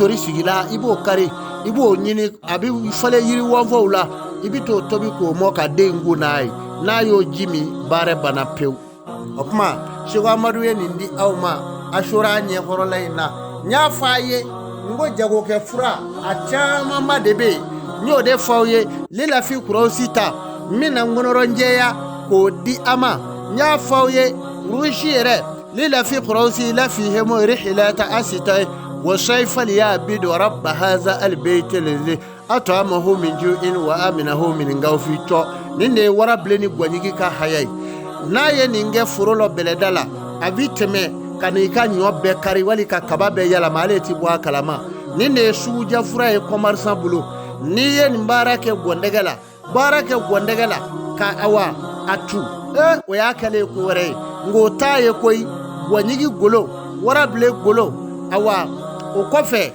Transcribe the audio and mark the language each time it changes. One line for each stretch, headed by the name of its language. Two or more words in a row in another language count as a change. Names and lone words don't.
Bambara: tori sigila i b'o kari i b'o ɲini a bɛ falen yiri wɔnfɔw la i bɛ t'o tobi k'o mɔ ka den ko n'a ye n'a y'o ji min baara bana pewu o tuma Seko Amadu ye nin di aw ma Asura ɲɛkɔrɔla in na n y'a fɔ a ye n ko jagokɛ fura a camanba de bɛ yen n y'o de fɔ aw ye Lilafi Kurawusi ta n bɛna nkɔnɔrɔnjɛya k'o di a ma n y'a fɔ aw ye rusi yɛrɛ
Arabic: لإيلاف قريش إيلافهم رحلة الشتاء والصيف فليعبدوا رب هذا البيت الذي أطعمهم من جوع وآمنهم من خوف
Bambara: to nin de wara bilen ni gwanjigi ka hayai n'a ye nin kɛ foro la bɛlɛda la a bi tɛmɛ ka n'i ka ɲɔ bɛɛ kari wali ka kaba bɛɛ yɛlɛma ale ti bɔ a kalama nin de ye sugujɛ fura ye commerçant bolo n'i ye nin baara kɛ gɔndɛgɛ la ka awa a tu o y'a kɛlen ko wɛrɛ ye ngo t'a ye koyi gwanjigi golo wara bilen golo awa o kɔfɛ